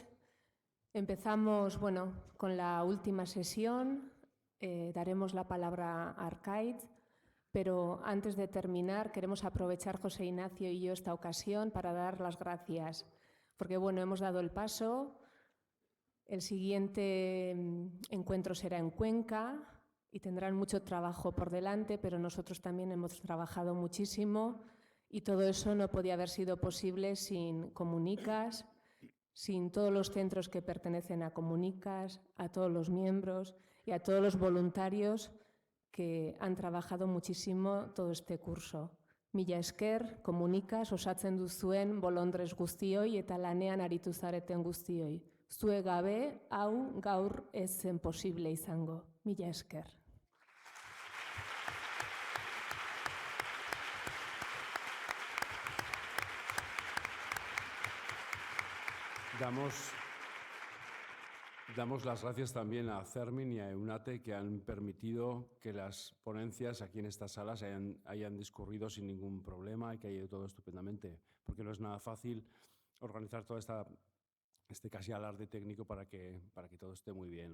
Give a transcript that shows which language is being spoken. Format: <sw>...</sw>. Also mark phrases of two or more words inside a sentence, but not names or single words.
<es>Empezamos con la última sesión, daremos la palabra a Arkaitz, pero antes de terminar queremos aprovechar José Ignacio y yo esta ocasión para dar las gracias, porque hemos dado el paso, el siguiente encuentro será en Cuenca y tendrán mucho trabajo por delante, pero nosotros también hemos trabajado muchísimo. Y todo eso no podía haber sido posible sin Comunicas, sin todos los centros que pertenecen a Comunicas, a todos los miembros y a todos los voluntarios que han trabajado muchísimo todo este curso.</es> <eu>Mila esker, Comunicas osatzen duzuen bolondrez guztioi eta lanean aritu zareten guztioi. Zue gabe, hau gaur ez zen posible izango. Mila esker.</eu> <es>Damos las gracias también a CERMIN y a EUNATE que han permitido que las ponencias aquí en estas salas hayan discurrido sin ningún problema y que haya ido todo estupendamente, porque no es nada fácil organizar todo este casi alarde técnico para que todo esté muy bien.</es>